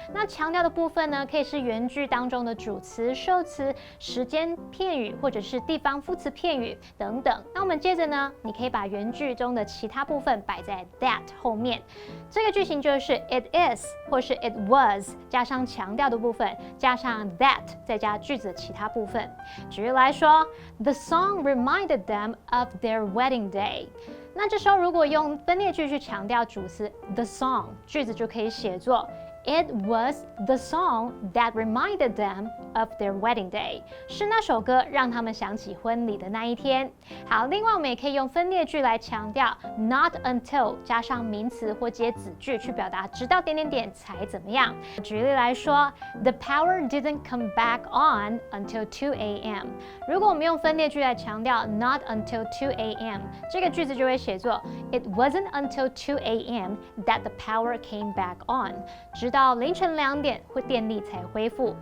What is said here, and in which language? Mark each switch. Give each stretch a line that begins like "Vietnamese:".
Chinese: 那强调的部分呢，可以是原句当中的主词、受词、时间片语，或者是地方副词片语等等。那我们接着呢，你可以把原句中的其他部分摆在 that 后面。这个句型就是 it is 或是 it was 加上强调的部分，加上 that 再加句子的其他部分。举例来说
English: ，The song reminded them of their wedding day。
Chinese: 那这时候如果用分列句去强调主词 the song， 句子就可以写作
English: It was the song that reminded them of their wedding day，
Chinese: 是那首歌让他们想起婚礼的那一天。好，另外我们也可以用分列句来强调 not until 加上名词或接子句去表达直到点点点才怎么样。举例来说
English: ，The power didn't come back on until 2 a.m.
Chinese: 如果我们用分列句来强调
English: not until 2 a.m.
Chinese: 这个句子就会写作
English: It wasn't until 2 a.m. that the power came back on.
Chinese: 直到凌晨2点，电力才恢复。